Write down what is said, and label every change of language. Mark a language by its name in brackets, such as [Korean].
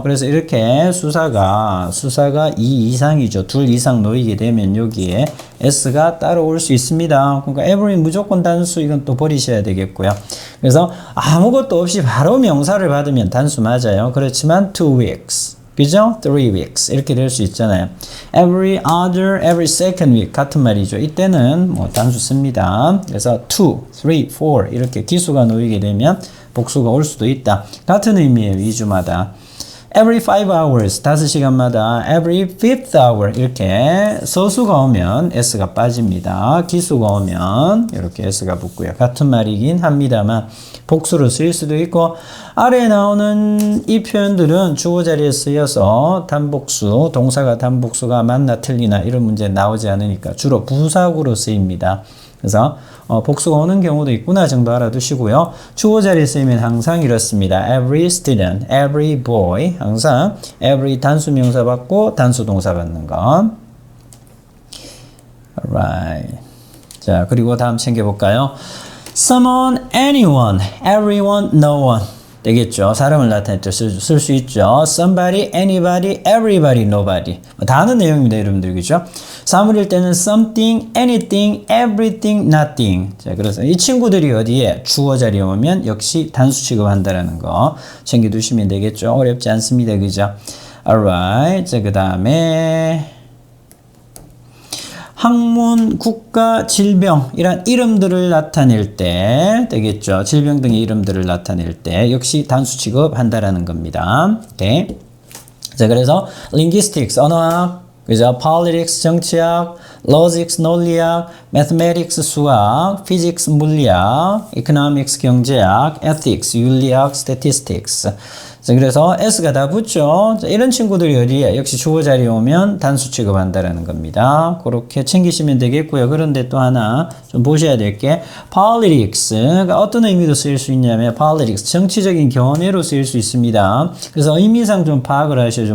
[Korean] 그래서 이렇게 수사가 2 이상이죠. 2 이상 놓이게 되면 여기에 s가 따로 올 수 있습니다. 그러니까 every 무조건 단수 이건 또 버리셔야 되겠고요. 그래서 아무것도 없이 바로 명사를 받으면 단수 맞아요. 그렇지만 2 weeks, 그죠? 3 weeks 이렇게 될 수 있잖아요. every other, every second week 같은 말이죠. 이때는 뭐 단수 씁니다. 그래서 2, 3, 4 이렇게 기수가 놓이게 되면 복수가 올 수도 있다. 같은 의미예요. 2주마다. [English] every 5 hours, [Korean] 5시간마다 [English] every 5th hour [Korean] 이렇게 서수가 오면 s가 빠집니다. 기수가 오면 이렇게 s가 붙고요. 같은 말이긴 합니다만 복수로 쓰일 수도 있고 아래에 나오는 이 표현들은 주어 자리에 쓰여서 단복수, 동사가 단복수가 맞나 틀리나 이런 문제 나오지 않으니까 주로 부사구로 쓰입니다. 그래서 복수가 오는 경우도 있구나 정도 알아두시고요. 주어 자리에 쓰이면 항상 이렇습니다. every student, every boy 항상 every 단수 명사 받고 단수 동사 받는 거. [English] Alright. [Korean] 자, 그리고 다음 챙겨볼까요? [English] someone, anyone, everyone, no one 되겠죠. [Korean] 사람을 나타낼 때 쓸 수 있죠. [English] somebody, anybody, everybody, nobody. [Korean] 다 아는 내용입니다. 여러분들. 그죠? [English] 사물일 때는 something, anything, everything, nothing. [Korean] 자, 그래서 이 친구들이 어디에 주어 자리에 오면 역시 단수 취급한다라는 거 챙겨두시면 되겠죠. 어렵지 않습니다. 그죠? alright. 자, 그 다음에 학문, 국가, 질병 이런 이름들을 나타낼 때 되겠죠. 질병 등의 이름들을 나타낼 때 역시 단수 취급한다라는 겁니다. 오케이. 자, 그래서 linguistics, 언어학, 그죠? [English] politics, 정치학, logics, 논리학, mathematics, 수학, physics, 물리학, economics, 경제학, ethics, 윤리학, statistics. [Korean] 자, 그래서 S가 다 붙죠. 자, 이런 친구들이 어디에? 역시 주어 자리에 오면 단수 취급한다라는 겁니다. 그렇게 챙기시면 되겠고요. 그런데 또 하나 좀 보셔야 될 게 politics가 어떤 의미로 쓰일 수 있냐면 politics, 정치적인 견해로 쓰일 수 있습니다. 그래서 의미상 좀 파악을 하셔야죠.